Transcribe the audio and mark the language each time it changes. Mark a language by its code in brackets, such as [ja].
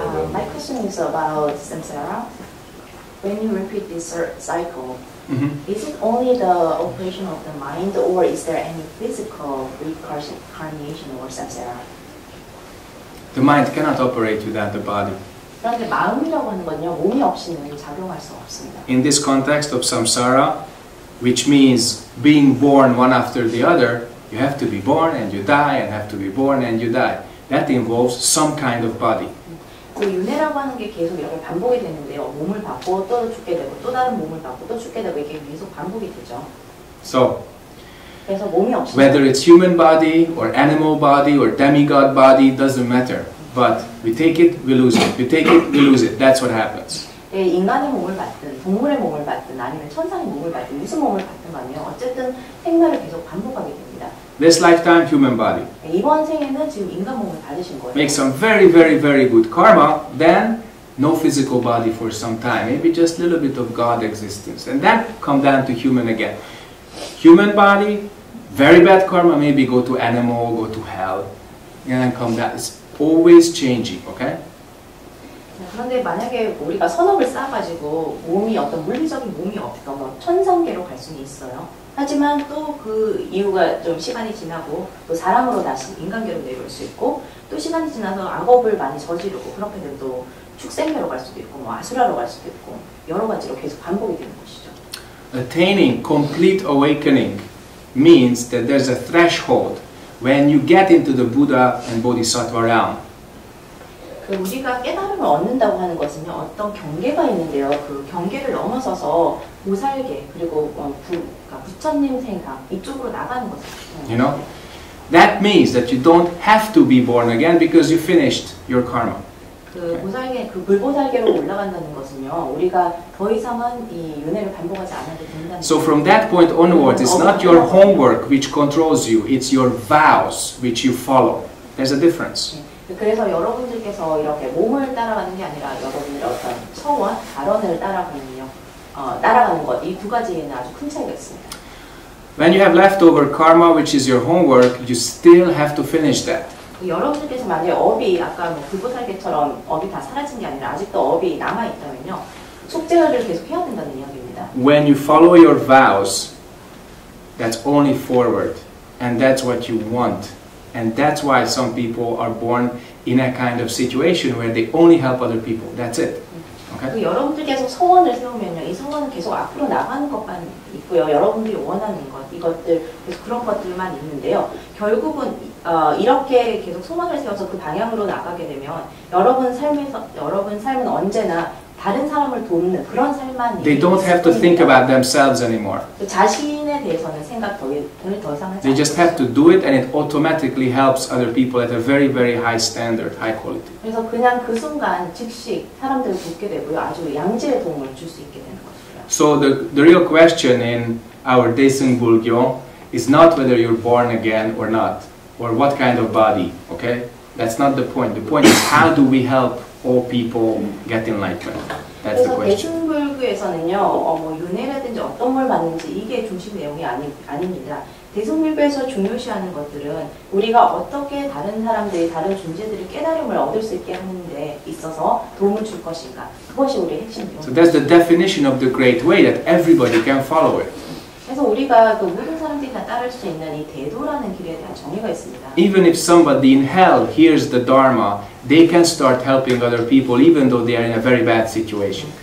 [en] My question is about samsara. When you repeat this cycle, is it only the operation of the mind, or is there any physical reincarnation or samsara? The mind cannot operate without the body. [ko] 그런데 마음이라고 하는 건요, 몸이 없이는 작용할 수 없습니다. [en] In this context of samsara, which means being born one after the other, you have to be born and you die and have to be born and you die. That involves some kind of body. [ko] 그 윤회라고 하는 게 계속 이렇게 반복이 되는데요. 몸을 받고 또 죽게 되고 또 다른 몸을 받고 또 죽게 되고 이게 계속 반복이 되죠. [en] So, [ko] 그래서 몸이 없이 [en] whether it's human body or animal body or demigod body, doesn't matter. But we take it, we lose it. We take it, we lose it. That's what happens. [ko] 인간의 몸을 받든 동물의 몸을 받든 아니면 천상의 몸을 받든 무슨 몸을 받든 간요. 어쨌든 생멸을 계속 반복하게 됩니다. [en] This lifetime, human body. [ko] 이번 생에는 지금 인간 몸을 받으신 거예요. [en] Make some very, very, very good karma, then no physical body for some time. Maybe just a little bit of God existence. And then come down to human again. Human body, very bad karma, maybe go to animal, go to hell. And then come down. It's always changing, okay? [ko] 그런데 만약에 우리가 선업을 쌓아가지고 몸이 어떤 물리적인 몸이 없어서 천상계로 갈 수는 있어요. 하지만 또 그 이유가 좀 시간이 지나고 또 사람으로 다시 인간계로 내려올 수 있고 또 시간이 지나서 악업을 많이 저지르고 그렇게 되면 또 축생계로 갈 수도 있고 뭐 아수라로 갈 수도 있고 여러 가지로 계속 반복이 되는 것이죠. [en] Attaining complete awakening means that there's a threshold when you get into the Buddha and Bodhisattva realm. [ko] 우리가 깨달음을 얻는다고 하는 것은요, 어떤 경계가 있는데요. 그 경계를 넘어서서 보살계 그리고 부처님 생각 이쪽으로 나가는 거죠. [en] You know, that means that you don't have to be born again because you finished your karma. [ko] 그 보살계, 그 불보살계로 올라간다는 것은요, 우리가 더 이상은 이 윤회를 반복하지 않아도 된다는. [en] So from that point onwards, it's not your homework which controls you; it's your vows which you follow. There's a difference. [ko] 그래서 여러분들께서 이렇게 몸을 따라가는 게 아니라 여러분들의 어떤 처와 발언을 따라가는 것, 이 두 가지에는 아주 큰 차이가 있습니다. [en] When you have leftover karma, which is your homework, you still have to finish that. [ko] 여러분들께서 만약에 업이 아까 뭐 불보살계처럼 업이 다 사라진 게 아니라 아직도 업이 남아 있다면요, 속죄를 계속 해야 된다는 이야기입니다. [en] When you follow your vows, that's only forward, and that's what you want. And that's why some people are born in a kind of situation where they only help other people. That's it. Okay? [ko] 여러분들께서 소원을 세우면요, 이 소원은 계속 앞으로 나가는 것만 있고요. 여러분들이 원하는 것, 이것들, 계속 그런 것들만 있는데요. 결국은 이렇게 계속 소원을 세워서 그 방향으로 나가게 되면 여러분 삶은 언제나 다른 사람을 돕는 그런 삶만. [en] They don't have to think about themselves anymore. [ko] 자신의 윤회에 대해서는 생각 더 이상 하지 [en] They just have to do it and it automatically helps other people at a very, very high standard, high quality. [ko] 그래서 그냥 그 순간 즉시 사람들을 돕게 되고요. 아주 양질의 도움을 줄 수 있게 되는 것이고요. [en] So the real question in our Daesung Bulgyo is not whether you're born again or not, or what kind of body, okay? That's not the point. The point is how do we help all people get enlightenment? That's the [ko] 그래서 [en] question. [ko] 대승불교에서는요, 뭐 윤회라든지 어떤 걸 받는지 이게 중심 내용이 아닙니다. 대승불교에서 중요시하는 것들은 우리가 어떻게 다른 사람들이, 다른 존재들이 깨달음을 얻을 수 있게 하는 데 있어서 도움을 줄 것인가. 그것이 우리의 핵심 내용입니다. [en] So that's the definition of the great way that everybody can follow it. [ko] 그래서 우리가 그 모든 사람들이 다 따를 수 있는 이 대도라는 길에 대한 정의가 있습니다. [en] Even if somebody in hell hears the Dharma, they can start helping other people even though they are in a very bad situation.